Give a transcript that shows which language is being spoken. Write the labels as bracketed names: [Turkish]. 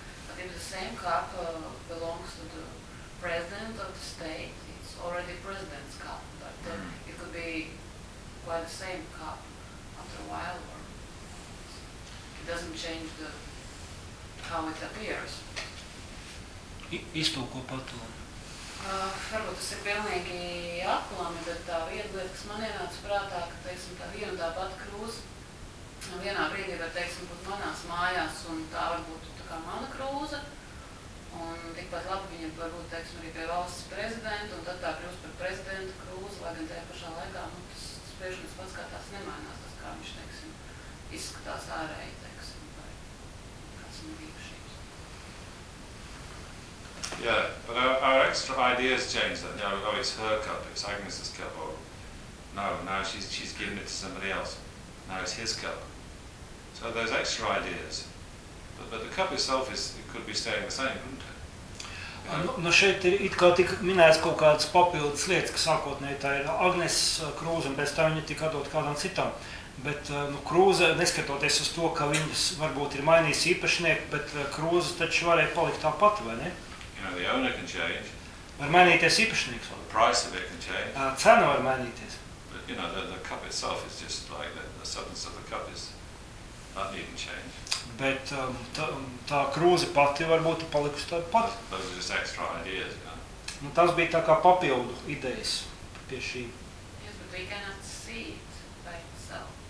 [English] But if the same cup belongs to the president of the state, it's already president's cup. But it could be quite the same cup after a while. Or it doesn't change the how it appears. Is to occupy to [Latvian] Varbūt tas ir pilnīgi aplami, bet tā viena lieta, kas man ienāca prātā, ka teiksim, tā viena tā pati krūze vienā brīdī var teiksim, būt manās mājās un tā var būt tā kā mana krūze. Un tikpat labi viņa var būt teiksim, arī pie valsts prezidenta un tad tā kļūst par prezidenta krūze, lai gan tajā pašā laikā nu, tas spiežums pats kā tās nemainās, tas kā viņš teiksim, izskatās ārēji, teiksim, vai kāds viņa bija. [English] Yeah, but our extra ideas change that now. Oh, it's her cup, it's Agnes's cup, or no, now she's given it to somebody else. Now it's his cup. So those extra ideas. But the cup itself is it could be staying the same, couldn't it? [Latvian] No, šeit ir it kā tika minēts kaut kāds papildus lietas, ka sākotnēji tā ir Agnes krūze, un pēc tā viņa tika atdot kādam citam. Bet nu, krūze, neskatoties uz to, ka viņas varbūt ir mainījis īpašnieku, bet krūze taču varēja palikt tā pati, vai ne? [English] Now the owner can change. [Latvian] Var mainīties īpašnieks. [English] The price of it can change. [Latvian] Cena var mainīties. [English] But you know, the cup itself is just like the substance of the cup is not even changed. [Latvian] Bet tā krūze pati varbūt ir palikusi tā pati. [English] Those are just extra ideas, yeah. [Latvian] Nu, tas bija tā kā papildu idejas pie šī. [English] Yes, but we cannot see it by itself.